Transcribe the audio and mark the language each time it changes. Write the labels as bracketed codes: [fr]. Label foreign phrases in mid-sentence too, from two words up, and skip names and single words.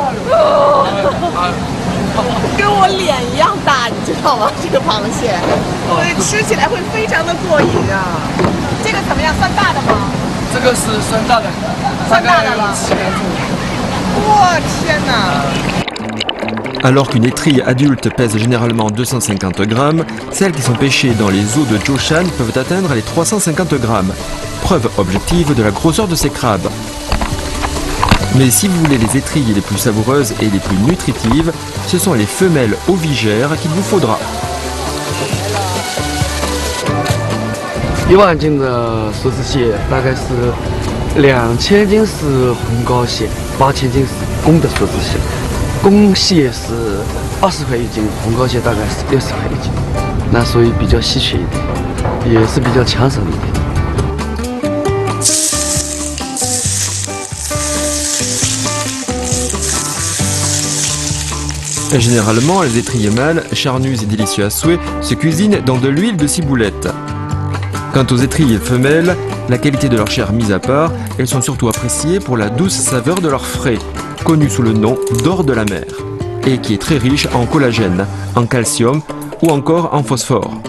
[zh] 跟我脸一样大，你知道吗？这个螃蟹，所以吃起来会非常的过瘾啊。这个怎么样？算大的吗？这个是算大的，大概有7年重。我天哪！ [fr] Alors qu'une étrille adulte pèse généralement 250 grammes, celles qui sont pêchées dans les eaux de Zhoushan peuvent atteindre les 350 grammes. Preuve objective de la grosseur de ces crabes. Mais si vous voulez les étrilles les plus savoureuses et les plus nutritives, ce sont les femelles ovigères qu'il vous faudra. [zh] 1 万斤的梭子蟹大概是2000斤是红膏蟹，8000斤是公的梭子蟹。公蟹是20块1斤，红膏蟹大概是60块1斤，那所以比较稀缺一点，也是比较抢手一点。 [fr] Généralement, les étrilles mâles, charnues et délicieux à souhait, se cuisinent dans de l'huile de ciboulette. Quant aux étrilles femelles, la qualité de leur chair mise à part, elles sont surtout appréciées pour la douce saveur de leur frais, connu sous le nom d'or de la mer, et qui est très riche en collagène, en calcium ou encore en phosphore.